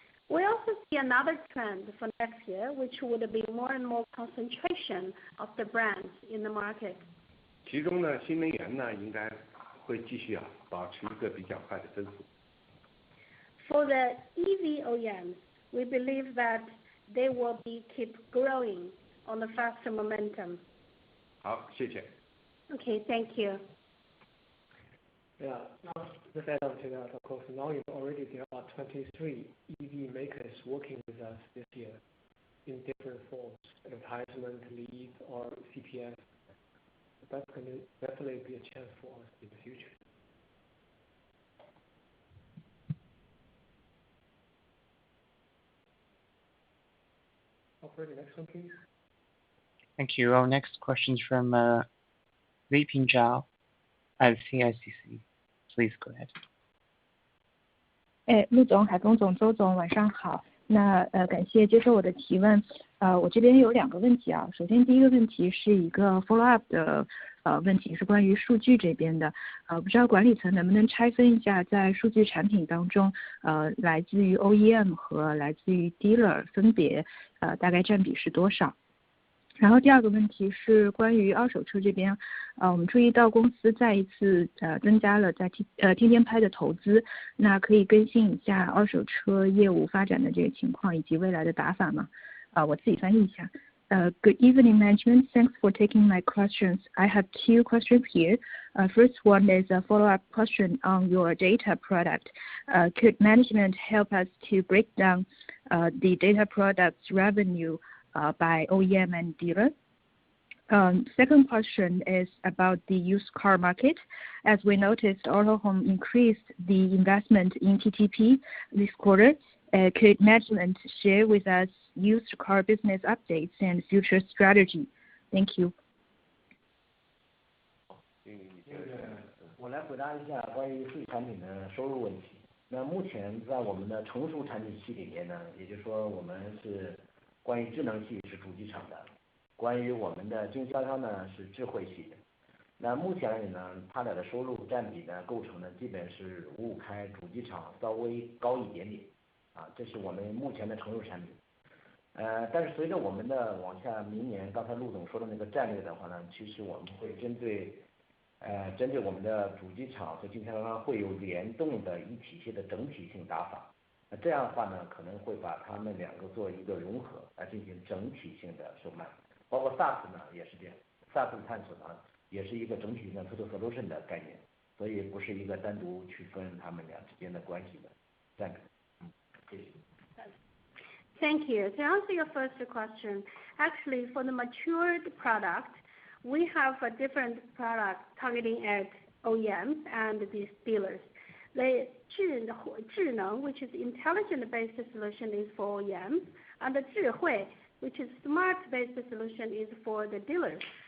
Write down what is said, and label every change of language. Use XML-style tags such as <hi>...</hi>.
<en>We also see another trend for next year, which would be more and more concentration of the brands in the market.</en> <zh>其中呢，新能源呢应该会继续保持一个比较快的增速。</zh> <en>For the EV OEMs, we believe that they will keep growing on the faster momentum.</en> <zh>好，谢谢。</zh> <en>Okay, thank you. Yeah, just add on to that, of course, now already there are 23 EV makers working with us this year in different forms, advertisement, lead, or CPS. That's going to definitely be a chance for us in the future. Operator, next one, please. Thank you. Our next question is from Liping Zhao at CICC. Please go ahead.</en> <zh>陆总、海峰总、周总，晚上好。感谢接受我的提问。我这边有2个问题啊。首先第一个问题是一个 follow up 的问题，是关于数据这边的。不知道管理层能不能拆分一下，在数据产品当中，来自于 OEM 和来自于 dealer 分别大概占比是多少？然后第2个问题是关于二手车这边，我们注意到公司再一次增加了在天天拍的投资，那可以更新一下二手车业务发展的这个情况以及未来的打法吗？我自己翻译一下。</zh> <en>Good evening, management. Thanks for taking my questions. I have 2 questions here. First one is a follow-up question on your data product. Could management help us to break down the data product's revenue by OEM and dealer? Second question is about the used car market. As we noticed, Autohome increased the investment in TTP this quarter. Could management share with us used car business updates and future strategy? Thank you.</en> <zh>我来回答一下关于数据产品的收入问题。那目前在我们的成熟产品系里面呢，也就是说我们是关于智能系是主机厂的，关于我们的经销商呢是智慧系的。那目前而言呢，它俩的收入占比呢构成呢基本是5-5开，主机厂稍微高一点点，这是我们目前的成熟产品。但是随着我们的往下明年刚才陆总说的那个战略的话呢，其实我们会针对针对我们的主机厂和经销商会有联动的一体系的整体性打法。这样的话呢，可能会把它们两个做一个融合，来进行整体性的售卖。包括 SaaS 呢也是这样 ，SaaS 的探索呢也是一个整体性的</zh> <en>total solution</en> <zh>的概念，所以不是一个单独区分它们俩之间的关系的。这样，谢谢。</zh> <en>Thank you. To answer your first question, actually for the matured product, we have a different product targeting at OEMs and these dealers. The 智能 which is intelligent-based solution is for OEMs, and the 智慧 which is smart-based solution is for the dealers.</en>